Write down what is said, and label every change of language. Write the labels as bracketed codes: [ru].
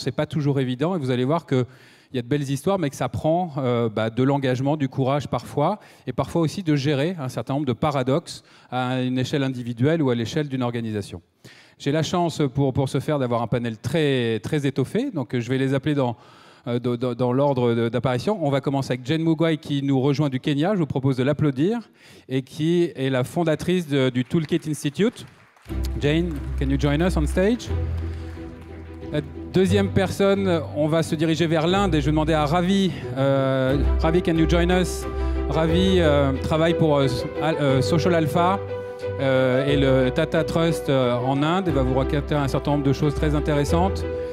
[fr] Ce n'est pas toujours évident et vous allez voir qu'il y a de belles histoires, mais que ça prend de l'engagement, du courage parfois, et parfois aussi de gérer un certain nombre de paradoxes à une échelle individuelle ou à l'échelle d'une organisation. J'ai la chance pour ce faire d'avoir un panel très, très étoffé, donc je vais les appeler dans l'ordre d'apparition. On va commencer avec Jane Mugai qui nous rejoint du Kenya, je vous propose de l'applaudir, et qui est la fondatrice du Toolkit Institute. [en] Jane, can you join us on stage? [fr] La deuxième personne, on va se diriger vers l'Inde et je vais demander à Ravi. [en] Ravi, can you join us? [fr] Ravi travaille pour Social Alpha et le Tata Trust en Inde et va vous raconter un certain nombre de choses très intéressantes.